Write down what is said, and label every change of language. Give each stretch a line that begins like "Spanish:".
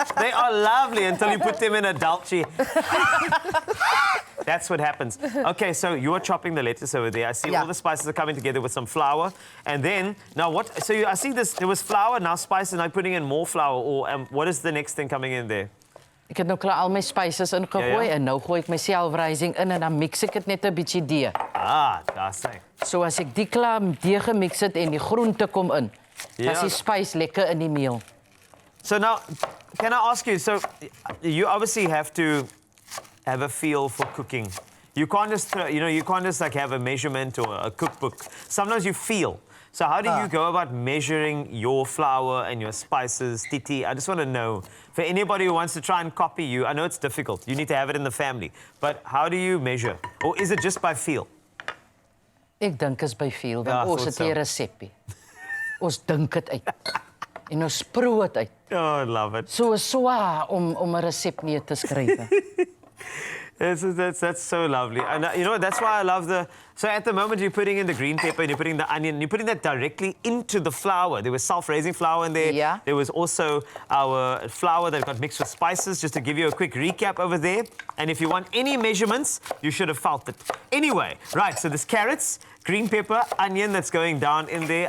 English: They are lovely until you put them in a dalchi. That's what happens. Okay, so you are chopping the lettuce over there. I see all the spices are coming together with some flour. And then, now what, so I see this, there was flour, now spices, and I'm putting in more flour. Or what is the next thing coming in there?
Afrikaans: Ek het nou klaar al my spices ingegooi en nou gooi ek my self-rising in en dan mix ek dit net 'n bietjie deeg.
English: Ah, that's it.
Afrikaans: So as ek die klaar deeg gemix het en die groente kom in, dan is die spice lekker in die meel.
English: So now, can I ask you, so you obviously have to have a feel for cooking. You can't just, you can't just like have a measurement or a cookbook. Sometimes you feel. So how do you go about measuring your flour and your spices, Tietie? I just want to know, for anybody who wants to try and copy you, I know it's difficult. You need to have it in the family. But how do you measure? Or is it just by feel?
Afrikaans: Ek dink is
English: by feel,
Afrikaans: want ons het 'n resepie. Ons dink dit uit. En ons proe dit uit.
English: Oh, I love it.
Afrikaans: So is swaar om 'n resep neer te skryf.
English: That's so lovely. And you know, that's why I love so at the moment you're putting in the green pepper and you're putting the onion, you're putting that directly into the flour. There was self-raising flour in there. Yeah. There was also our flour that got mixed with spices, just to give you a quick recap over there. And if you want any measurements, you should have felt it. Anyway, right, so there's carrots, green pepper, onion that's going down in there.